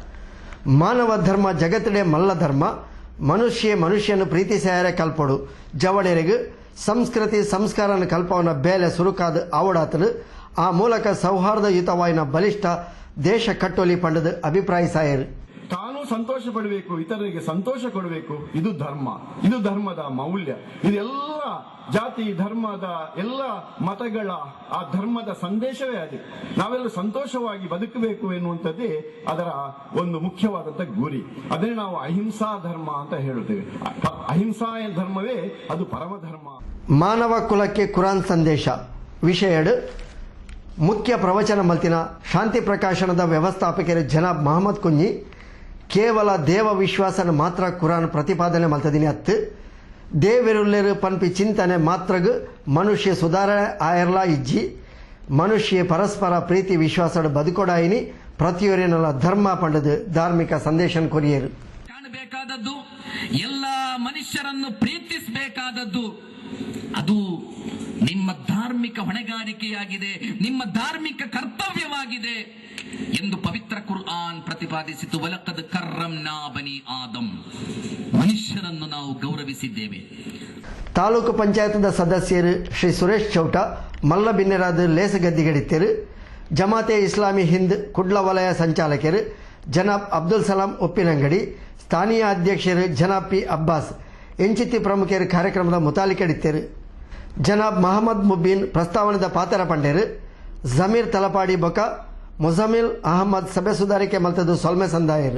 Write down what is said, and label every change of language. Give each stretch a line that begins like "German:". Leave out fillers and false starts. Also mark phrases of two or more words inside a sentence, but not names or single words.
Tulu: ಮಾನವ ಧರ್ಮ ಜಗತ್ತಡೆ ಮಲ್ಲ ಧರ್ಮ ಮನುಷ್ಯನು ಪ್ರೀತಿಸಾಯರೆ ಕಲ್ಪಡು ಜವಡೆರೆಗೆ ಸಂಸ್ಕೃತಿ ಸಂಸ್ಕಾರನ ಕಲ್ಪವನ್ನ ಬೇಲೆ ಸುರುಕಾದ ಆವಡಾತನು ಆ ಮೂಲಕ ಸೌಹಾರ್ದಯುತವಾಯಿನ ಬಲಿಷ್ಠ ದೇಶ ಕಟ್ಟೋಲಿ ಪಂಡದ ಅಭಿಪ್ರಾಯ ಸಾಯರು.
Kannada: ತಾನು ಸಂತೋಷ ಪಡಬೇಕು, ಇತರರಿಗೆ ಸಂತೋಷ ಕೊಡಬೇಕು. ಇದು ಧರ್ಮ, ಇದು ಧರ್ಮದ ಮೌಲ್ಯ. ಇದೆಲ್ಲ ಜಾತಿ ಧರ್ಮದ ಎಲ್ಲ ಮತಗಳ ಆ ಧರ್ಮದ ಸಂದೇಶವೇ ಅದು. ನಾವೆಲ್ಲ ಸಂತೋಷವಾಗಿ ಬದುಕಬೇಕು ಎನ್ನುವಂಥದ್ದೇ ಅದರ ಒಂದು ಮುಖ್ಯವಾದಂಥ ಗುರಿ. ಅದೇ ನಾವು ಅಹಿಂಸಾ ಧರ್ಮ ಅಂತ ಹೇಳುತ್ತೇವೆ. ಅಹಿಂಸಾ ಧರ್ಮವೇ ಅದು ಪರಮಧರ್ಮ.
Tulu: ಮಾನವ ಕುಲಕ್ಕೆ ಕುರಾನ್ ಸಂದೇಶ ವಿಷಯಡು ಮುಖ್ಯ ಪ್ರವಚನ ಮಲ್ತಿನ ಶಾಂತಿ ಪ್ರಕಾಶನದ ವ್ಯವಸ್ಥಾಪಕರು ಜನಾಬ್ ಮಹಮ್ಮದ್ ಕುಂಜಿ ಕೇವಲ ದೇವ ವಿಶ್ವಾಸನ ಮಾತ್ರ ಕುರಾನ್ ಪ್ರತಿಪಾದನೆ ಮಲ್ತದಿನಿ ಅತ್ತು ದೇವಿರುಲ್ಲೆರು ಪನ್ಪಿ ಚಿಂತನೆ ಮಾತ್ರಗೂ ಮನುಷ್ಯ ಸುಧಾರಣೆ ಆಯರ್ಲ ಇಜ್ಜಿ ಮನುಷ್ಯ ಪರಸ್ಪರ ಪ್ರೀತಿ ವಿಶ್ವಾಸದ ಬದುಕೊಡಾಯಿನಿ ಪ್ರತಿಯೊರಿನಲ್ಲ ಧರ್ಮ ಪಂಡದು ಧಾರ್ಮಿಕ ಸಂದೇಶ ಕೊರಿಯರು.
Kannada: ಕಾಣಬೇಕಾದದ್ದು ಎಲ್ಲ ಮನುಷ್ಯರನ್ನು ಪ್ರೀತಿಸಬೇಕಾದದ್ದು ಅದು ನಿಮ್ಮ ಧಾರ್ಮಿಕ ಹೊಣೆಗಾರಿಕೆಯಾಗಿದೆ, ನಿಮ್ಮ ಧಾರ್ಮಿಕ ಕರ್ತವ್ಯವಾಗಿದೆ ಎಂದು ಪವಿತ್ರ ಕುರ್ಆನ್ ಪ್ರತಿಪಾದಿಸಿತು.
Arabic: ولقد كرمنا بني آدم,
Kannada: ಮನುಷ್ಯರನ್ನು ನಾವು ಗೌರವಿಸಿದ್ದೇವೆ.
Tulu: ತಾಲೂಕು ಪಂಚಾಯತ್ದ ಸದಸ್ಯರು ಶ್ರೀ ಸುರೇಶ್ ಚೌಟ ಮಲ್ಲ ಬಿನ್ನೆರಾದ ಲೇಸಗದ್ದಿಗಡಿತ್ತರು, ಜಮಾತೆ ಇಸ್ಲಾಮಿ ಹಿಂದ್ ಕುಡ್ಲ ವಲಯ ಸಂಚಾಲಕರು ಜನಾಬ್ ಅಬ್ದುಲ್ ಸಲಾಂ ಉಪ್ಪಿನಂಗಡಿ, ಸ್ಥಾನೀಯ ಅಧ್ಯಕ್ಷರು ಜನಾಬ್ ಪಿ ಅಬ್ಬಾಸ್, ಎಂಚಿತಿ ಪ್ರಮುಖರು ಕಾರ್ಯಕ್ರಮದ ಮುತಾಲಿಕಡಿತ್ತರು. ಜನಾಬ್ ಮಹಮ್ಮದ್ ಮುಬೀನ್ ಪ್ರಸ್ತಾವನದ ಪಾತ್ರ ಪಂಡರು, ಜಮೀರ್ ತಲಪಾಡಿ ಬೊಕ ಮುಜಮಿಲ್ ಅಹಮದ್ ಸಭೆ ಸುಧಾರಿಕೆ ಮಲ್ತದು ಸೊಲ್ಮೆ ಸಂದಾಯರು.